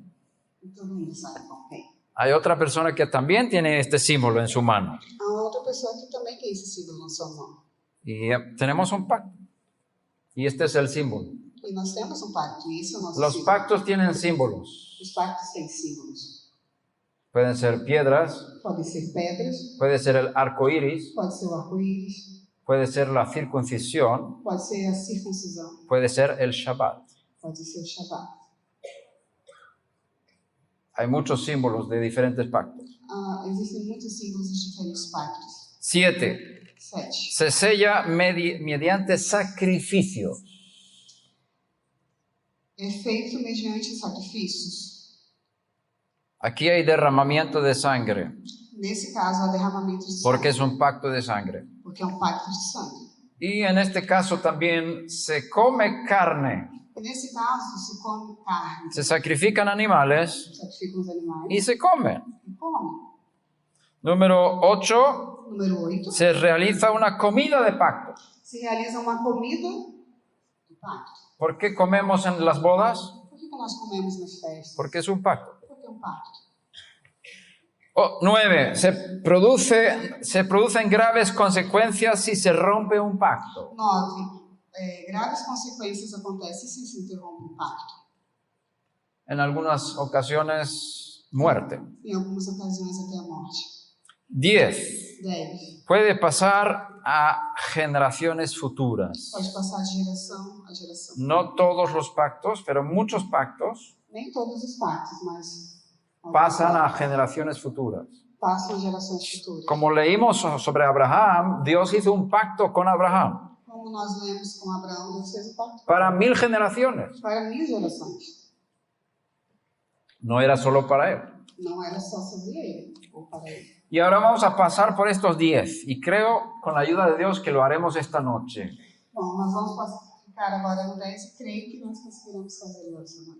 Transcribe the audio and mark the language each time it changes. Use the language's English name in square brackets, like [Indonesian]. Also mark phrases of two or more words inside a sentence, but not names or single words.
[Portuguese] E todo mundo sabe com quem. [Spanish] Hay otra persona que también tiene este símbolo en su mano. [Portuguese] Há outra pessoa que também tem esse símbolo na sua mão. [Spanish] Y tenemos un pacto. Y este es el símbolo. [Portuguese] E nós temos um pacto, e esse é o nosso [Spanish] Los [Portuguese] símbolo. [Spanish] pactos tienen símbolos. [Portuguese] Os pactos têm símbolos. [Spanish] Pueden ser piedras, [Portuguese] Podem ser pedras, [Spanish] puede ser el arco iris, [Portuguese] pode ser o arco-íris, [Spanish] puede ser la circuncisión, [Portuguese] pode ser a circuncisão, [Spanish] puede ser el Shabbat. [Portuguese] pode ser o Shabbat. [Spanish] Hay muchos símbolos de diferentes pactos. [Portuguese] Existem muitos símbolos de diferentes pactos. 7. 7. [Spanish] Se sella mediante sacrificio. [Portuguese] É feito mediante sacrifícios. [Spanish] Aquí hay derramamiento de sangre, [Portuguese] Nesse caso, há derramamento de sangue. [Spanish] porque es un pacto de sangre. [Portuguese] Porque é um pacto de sangue. [Spanish] Y en este caso también se come carne, [Portuguese] E nesse caso, se come carne, [Spanish] se sacrifican animales [Portuguese] sacrificam os animais [Spanish] y se comen. [Portuguese] e come. Número 8. Número 8. [Spanish] Se realiza una comida de pacto. [Portuguese] Se realiza uma comida do pacto. [Spanish] ¿Por qué comemos en las bodas? [Portuguese] Por que nós comemos nas festas? [Spanish] Porque es un pacto. [Portuguese] Porque é um pacto. 9. [Spanish] Se producen graves consecuencias si se rompe un pacto. [Portuguese] 9. Graves consequências acontecem se se interrompe um pacto. [Spanish] En algunas ocasiones, muerte. [Portuguese] Em algumas ocasiões, até a morte. 10. 10. [Spanish] Puede pasar a generaciones futuras. [Portuguese] Pode passar de geração a geração. [Spanish] No todos los pactos, pero muchos pactos [Portuguese] Nem todos os pactos, mas [Spanish] pasan a generaciones futuras. [Portuguese] passam a gerações futuras. [Spanish] Como leímos sobre Abraham, Dios hizo un pacto con Abraham [Portuguese] Como nós lemos com Abraão, Deus fez o pacto [Spanish] para 1000 generaciones. [Portuguese] para 1000 gerações. [Spanish] No era solo para él. [Portuguese] Não era só sobre ele, ou para ele. [Spanish] Y ahora vamos a pasar por estos 10 y creo, con la ayuda de Dios, que lo haremos esta noche. [Portuguese] Bom, nós vamos ficar agora no 10 e creio que nós conseguiremos fazer essa noite.